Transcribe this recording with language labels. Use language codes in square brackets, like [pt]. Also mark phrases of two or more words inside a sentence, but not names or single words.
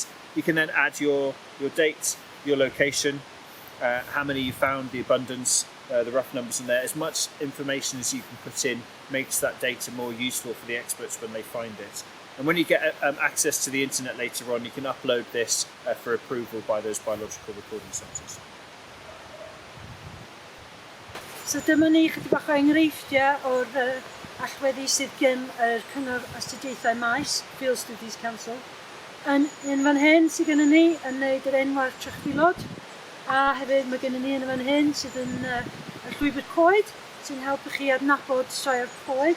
[en] You can then add your date, your location, how many you found, the abundance, the rough numbers in there. As much information as you can put in makes that data more useful for the experts when they find it. And when you get access to the internet later on, you can upload this for approval by those biological recording centres. [cy] So dyma ni chydig bach o enghreifftiau o'r allweddi sydd gen yr Cyngor Astudiaethau Maes, [en] Field Studies Council. [cy] Yn fan hyn sydd gen ni yn wneud yr enwau'r trychfilod, a hefyd mae gen ni yn fan hyn sydd yn y llwybr coed, sy'n helpu chi adnabod sioe'r coed.